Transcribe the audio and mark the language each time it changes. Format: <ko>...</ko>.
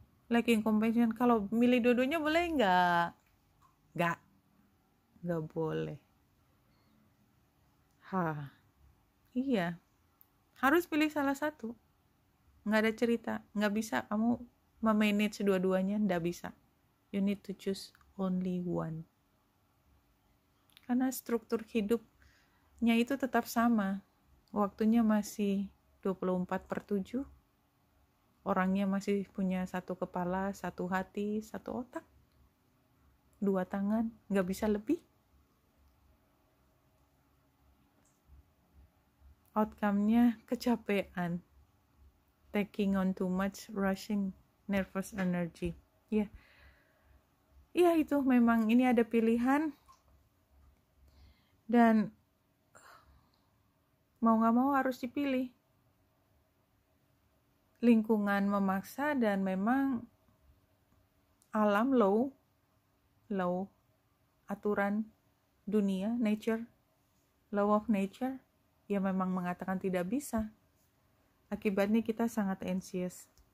<en>Lacking compassion,</en> <id>kalau milih dua-duanya boleh nggak? Nggak boleh. Iya, harus pilih salah satu. Nggak ada cerita, nggak bisa kamu memanage dua-duanya, nggak bisa.</id> <en>You need to choose only one.</en> <id>Karena struktur hidupnya itu tetap sama. Waktunya masih 24/7. Orangnya masih punya satu kepala, satu hati, satu otak, 2 tangan, nggak bisa lebih. Outcome-nya kecapean.</id> <en>Taking on too much, rushing, nervous energy.</en> <id>Ya, itu memang ini ada pilihan. Dan mau gak mau harus dipilih. Lingkungan memaksa dan memang alam, law, aturan dunia, nature,</id> <en>law of nature,</en> <id>ya memang mengatakan tidak bisa. Akibatnya kita sangat anxious.</id>